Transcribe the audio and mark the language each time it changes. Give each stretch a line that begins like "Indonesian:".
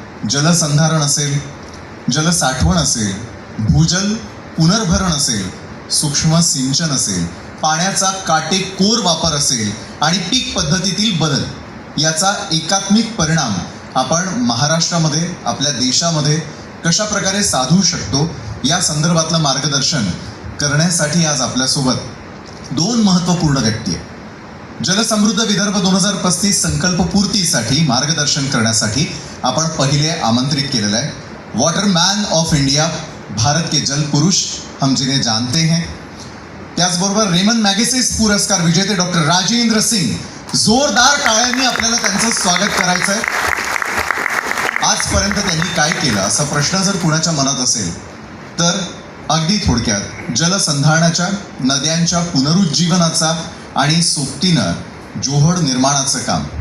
Marathi: जलसंधारण असेल, जलसाठवण असेल, भूजल पुनर्भरण असेल, सूक्ष्म सिंचन असेल, पाण्याचा काटेकोर वापर असेल आणि पीक पद्धतीतील बदल, याचा एकात्मिक परिणाम आपण महाराष्ट्रामध्ये, आपल्या देशामध्ये कशा प्रकारे साधू शकतो या संदर्भातलं मार्गदर्शन करण्यासाठी आज आपल्यासोबत दोन महत्त्वपूर्ण व्यक्ती आहेत. जलसमृद्ध विदर्भ 2035 संकल्प पूर्तीसाठी मार्गदर्शन करण्यासाठी आपण पहिले आमंत्रित केलेलं आहे.
English: waterman of India,
Hindi: भारत के जल पुरुष हम जिन्हें जानते हैं.
Marathi: त्याचबरोबर रेमन मॅगसेसे पुरस्कार विजेते डॉक्टर राजेंद्र सिंग. जोरदार टाळ्यांनी आपल्याला त्यांचं स्वागत करायचं आहे. आजपर्यंत त्यांनी काय केलं असा प्रश्न जर कुणाच्या मनात असेल तर अगदी थोडक्यात जलसंधारणाच्या, नद्यांच्या पुनरुज्जीवनाचा आणि सोबतीनं जोहड निर्माणाचं काम.